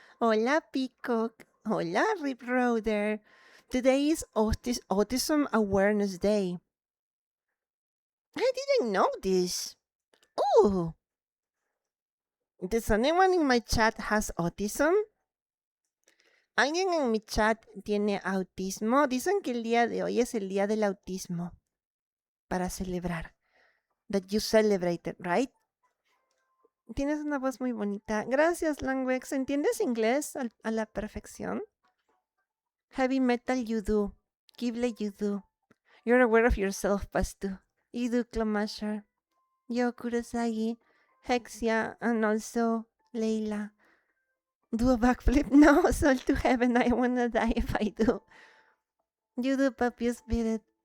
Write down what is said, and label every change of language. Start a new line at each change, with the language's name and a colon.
Spanish: Hola, Peacock. Hola, Rip Roader.
English: Today is Autism Awareness Day. I didn't know this. Oh, does anyone in my chat has autism?
Spanish: ¿Alguien en mi chat tiene autismo? Dicen que el día de hoy es el día del autismo. Para celebrar.
English: That you celebrated, right?
Spanish: Tienes una voz muy bonita. Gracias, Langwex. ¿Entiendes inglés a la perfección?
English: Heavy metal, you do. Keyblade, you do. You're aware of yourself, Pastu. You do, Clamasher. Yo, Kurosagi. Hexia, and also Layla. Do a backflip? No, soul to heaven, I wanna die if I do. You do, Papi Spirit.